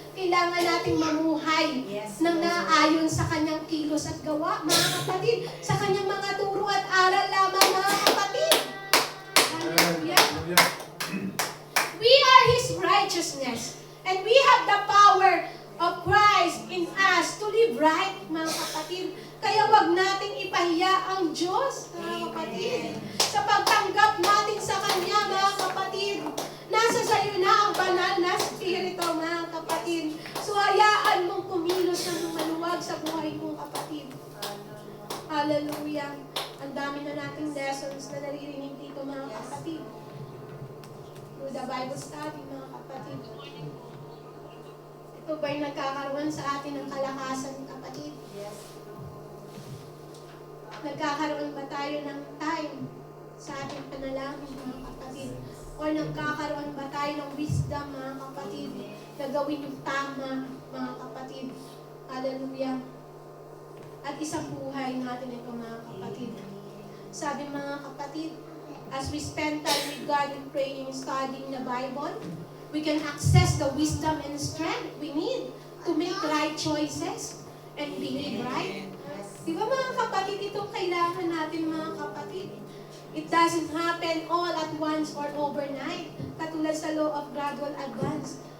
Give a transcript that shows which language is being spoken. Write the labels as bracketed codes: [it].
[tl] Kailangan nating mamuhay nang naayon sa kanyang kilos at gawa, mga kapatid. Sa kanyang mga turo at aral lamang, mga kapatid. Hallelujah. [en] We are His righteousness. And we have the power of Christ in us to live right, [tl] mga kapatid. Kaya wag nating ipahiya ang Diyos, mga kapatid. Sa pagtanggap natin sa Kanya, mga kapatid. Nasa sayo na ang banal na spirito, mga kapatid. So hayaan mong kumilos ng maluwag sa buhay mong kapatid. Hallelujah. Ang dami na nating lessons na naririnig dito, mga kapatid. [en] Through the Bible study, mga kapatid. [tl] Ito ba'y nagkakaroon sa atin ng kalakasan, kapatid? Nagkakaroon ba tayo ng time sa ating panalangin, mga kapatid? O nagkakaroon ba tayo ng wisdom, mga kapatid, na gawin yung tama, mga kapatid? Hallelujah. At isang buhay natin ito, mga kapatid. Sabi, mga kapatid, [en] as we spend time with God in praying, studying the Bible, we can access the wisdom and strength we need to make right choices and behave right. [tl] Di ba, mga kapatid, itong kailangan natin, mga kapatid. [en] It doesn't happen all at once or overnight, [tl] katulad sa [en] law of gradual advance.